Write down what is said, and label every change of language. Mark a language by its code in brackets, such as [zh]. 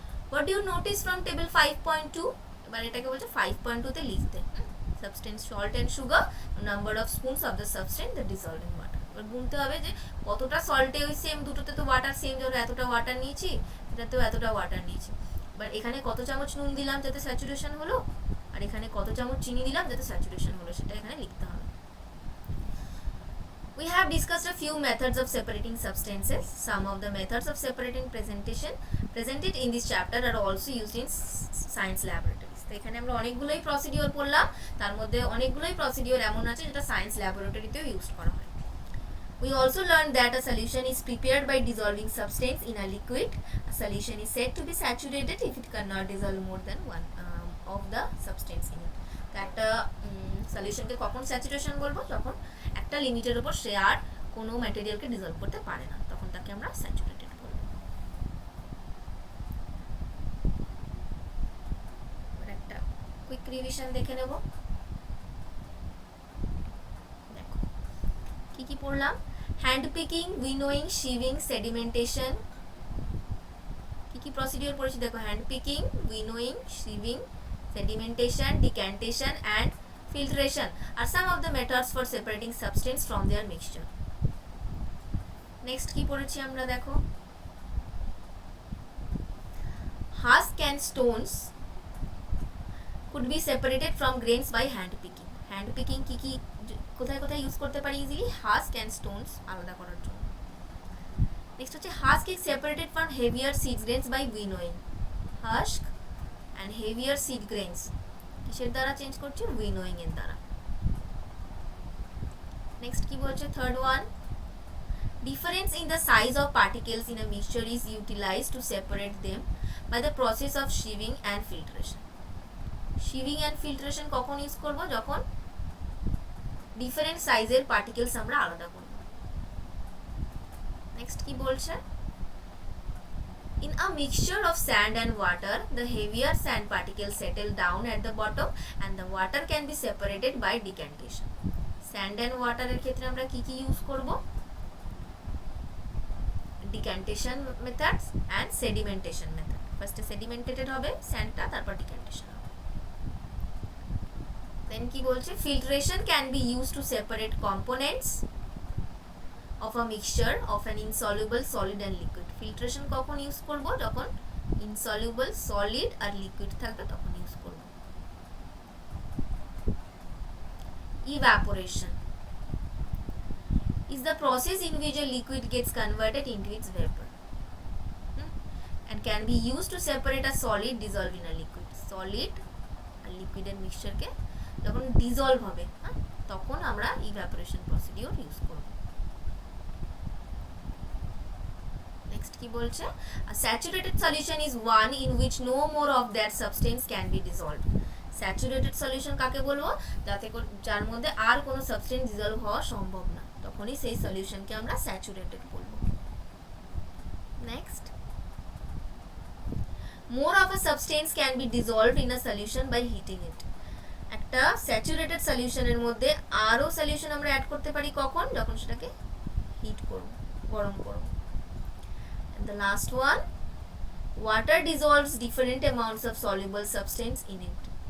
[en] What do you notice from table 5.2? [bn] এবার এটাকে বলছে 5.2 তে লিখতে, [en] Substance salt and sugar, number of spoons of the substance that dissolved in water. [bn] এবার গুনতে হবে যে কতটা সল্টে ওই সেম, দুটোতে তো ওয়াটার সেম, ধরো এতটা ওয়াটার নিয়েছি, এটাতেও এতটা ওয়াটার নিয়েছি। এবার এখানে কত চামচ নুন দিলাম যাতে স্যাচুরেশন হলো, আর এখানে কত চামচ চিনি দিলাম যাতে স্যাচুরেশন হলো, সেটা এখানে লিখতে হবে। [en] We have discussed a few methods of separating substances. Some of the methods of separating presented in this chapter are also used in science laboratories. [bn] তো এখানে আমরা অনেকগুলোই প্রসিডিওর পড়লাম, তার মধ্যে অনেকগুলোই প্রসিডিওর এমন আছে যেটা সায়েন্স ল্যাবরেটরিতেও ইউজ করা হয়। [en] We also learned that a solution is prepared by dissolving substance in a liquid. A solution is said to be saturated if it cannot dissolve more than one of the substance in it. [bn] একটা সলিউশনকে কখন saturation বলবো, যখন একটা লিমিটের উপর সে আর কোনো ম্যাটেরিয়ালকে dissolved করতে পারে না, তখন তাকে আমরা স্যাচুরেটেড বলবো। একটা কুইক রিভিশন দেখে নেব। দেখো কি কি পড়লাম, হ্যান্ড পিকিং, উইনোয়িং, শিভিং, সেডিমেন্টেশন। কি কি প্রসিডিওর পড়েছি দেখো, [en] Hand picking, winnowing, sieving, sedimentation, decantation and filtration are some of the methods for separating substance from their mixture. Next [bn] কি পড়েছি আমরা দেখো, [en] husk and stones could be separated from grains by hand picking. [bn] Hand picking কি কি কোথায় কোথায় use করতে পারি ইজিলি, [en] husk and stones [bn] আলাদা করার জন্য। [en] Next হচ্ছে husk is separated from heavier seed grains by winnowing. [bn] husk and heavier seed grains কিসের দ্বারা চেঞ্জ করছি, উইনোয়িং এর দ্বারা। [en] next [bn] কি বলছে, [en] Third one, difference in the size of particles in a mixture is utilized to separate them by the process of sieving and filtration. [bn] শিভিং and filtration কখন use করব, যখন ডিফারেন্ট সাইজের পার্টিকেলস আমরা আলাদা করব। নেক্সট কি বলছে, [en] in a mixture of sand and water, the heavier sand particles settle down at the bottom and the water can be separated by decantation. [bn] Sand and water এর ক্ষেত্রে আমরা কি কি ইউজ করব, [en] decantation methods and sedimentation method. [bn] ফার্স্টে sedimented হবে স্যান্ডটা, তারপর decantation হবে। দেন কি বলছে, [en] filtration can be used to separate components of a mixture of an insoluble solid and liquid. [bn] filtration কখন ইউজ করব, যখন insoluble solid আর liquid থাকবে তখন ইউজ করব। [en] evaporation is the process in which a liquid gets converted into its vapor and can be used to separate a solid dissolved in a liquid. [bn] solid আর liquid এর মিক্সচারকে যখন dissolved হবে তখন আমরা evaporation procedure use করব। Next কি বলছে, [en] a saturated solution is one in which no more of that substance can be dissolved. [bn] Saturated solution কাকে বলবো, যার মধ্যে আর কোনো সাবস্টেন্স ডিজলভ হওয়া সম্ভব না, তখনই সেই সলিউশনকে আমরা স্যাচুরেটেড বলবো। Next, [en] More of a substance can be dissolved in a solution by heating it. [bn] একটা স্যাচুরেটেড সলিউশনের মধ্যে আরও সলিউশন আমরা অ্যাড করতে পারি কখন, যখন সেটাকে হিট করব, গরম করব। [en] And the last one, water dissolves different amounts of soluble substance in it.